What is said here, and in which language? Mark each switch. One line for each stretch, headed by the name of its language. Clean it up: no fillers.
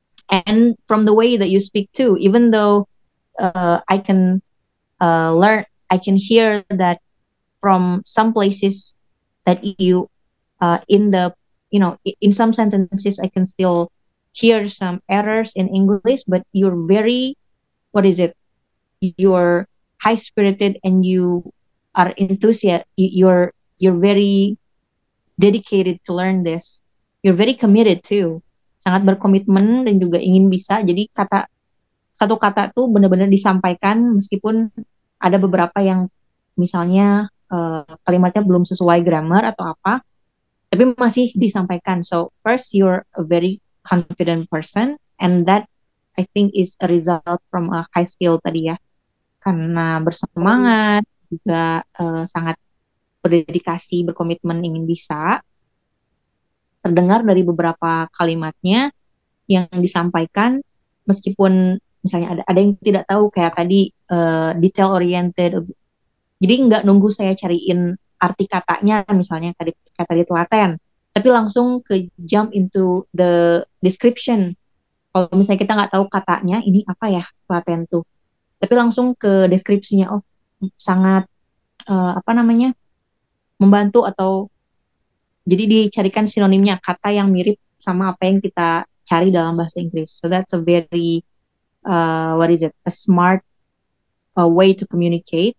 English: And from the way that you speak too, even though I can learn, I can hear that from some places that you in some sentences I can still hear some errors in English, but you're very, what is it? You're high spirited and you are enthusiastic, you're very dedicated to learn this. You're very committed too.
Indonesian: Sangat berkomitmen dan juga ingin bisa. Jadi satu kata tuh benar-benar disampaikan meskipun ada beberapa yang misalnya kalimatnya belum sesuai grammar atau apa, tapi masih disampaikan.
English: So first you're a very confident person and that I think is a result from a high skill
Indonesian: tadi ya. Karena bersemangat juga sangat berdedikasi, berkomitmen ingin bisa. Terdengar dari beberapa kalimatnya yang disampaikan meskipun misalnya ada yang tidak tahu kayak tadi detail oriented. Jadi nggak nunggu saya cariin arti katanya misalnya kayak tadi telaten, tapi langsung ke
English: jump into the description.
Indonesian: Kalau misalnya kita nggak tahu katanya ini apa ya telaten tuh, tapi langsung ke deskripsinya. Oh, sangat membantu atau jadi dicarikan sinonimnya kata yang mirip sama apa yang kita cari dalam bahasa Inggris.
English: So that's a very a smart way to communicate.